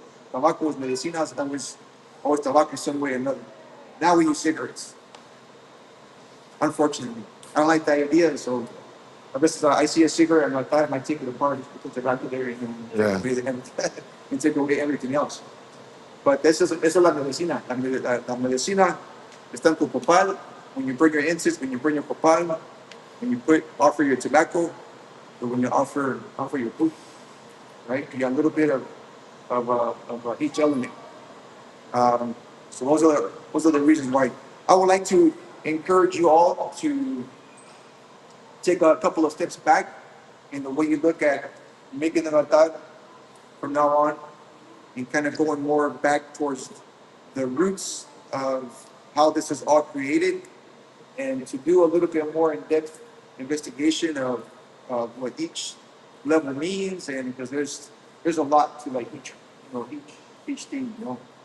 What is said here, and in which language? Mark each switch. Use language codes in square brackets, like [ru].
[en] Tobacco is medicina, so always tobacco in some way or another. Now we use cigarettes, unfortunately. I don't like the idea, so [es] a veces [en] I see a cigarette and I might take it apart, just put tobacco there Yeah. and take away everything else. [es] But esa es la medicina. La medicina está en tu copal. [en] When you bring your incense, when you bring your copal, when you offer your tobacco, or when you offer your food. right? You got a little bit of each element. So those are the reasons why I would like to encourage you all to take a couple of steps back in the way you look at making an altar from now on, and kind of going more back towards the roots of how this is all created, and to do a little bit more in-depth investigation of what each level means, and because there's a lot to like each each thing, you know.